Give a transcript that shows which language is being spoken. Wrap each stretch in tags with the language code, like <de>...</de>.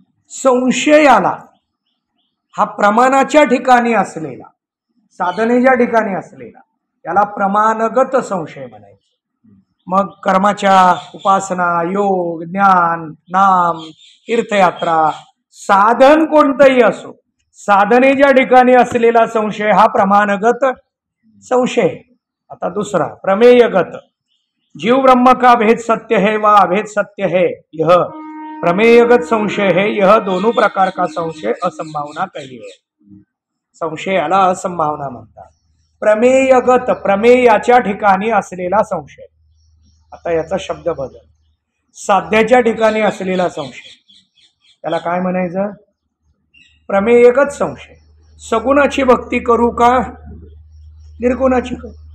<mr>संशयाला हा प्रमाणाच्या ठिकाणी असलेला, साधनेच्या ठिकाणी असलेला, त्याला प्रमाणगत संशय म्हणायचं. मग कर्माच्या उपासना, योग, ज्ञान, नाम, तीर्थयात्रा, साधन कोणतंही असो, साधनेच्या ठिकाणी असलेला संशय हा प्रमाणगत संशय। आता दुसरा प्रमेयगत,</mr> <hi>जीव ब्रह्म का भेद सत्य है व अभेद सत्य है, यह प्रमेयगत संशय है। यह दोनों प्रकार का संशय असंभावना कहिए।</hi> <mr>संशयाला असंभावना म्हणतात। प्रमेयगत, प्रमेयाच्या ठिकाणी असलेला संशय। आता याचा शब्द बदल, साध्याच्या ठिकाणी असलेला संशय त्याला काय म्हणायचं? प्रमेयगत संशय। सगुणाची भक्ती करू का निर्गुणाची करू?</mr>